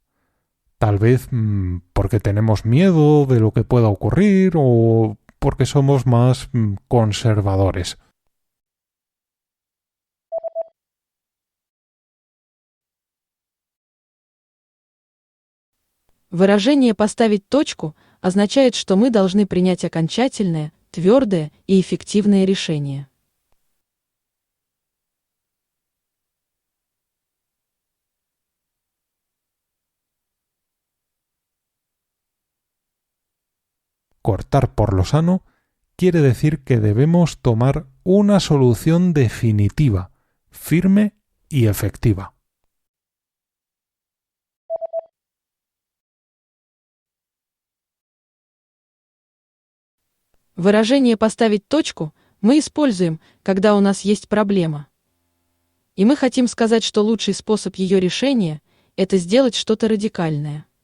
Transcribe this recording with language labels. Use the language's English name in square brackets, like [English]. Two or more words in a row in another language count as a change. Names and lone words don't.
[Spanish] Tal vez porque tenemos miedo de lo que pueda ocurrir o porque somos más conservadores. [Russian] Выражение «поставить точку» означает, что мы должны принять окончательное, твердое и эффективное решение. [Spanish] Cortar por lo sano quiere decir que debemos tomar una solución definitiva, firme y efectiva. [Russian] Выражение «поставить точку» мы используем, когда у нас есть проблема. И мы хотим сказать, что лучший способ ее решения – это сделать что-то радикальное.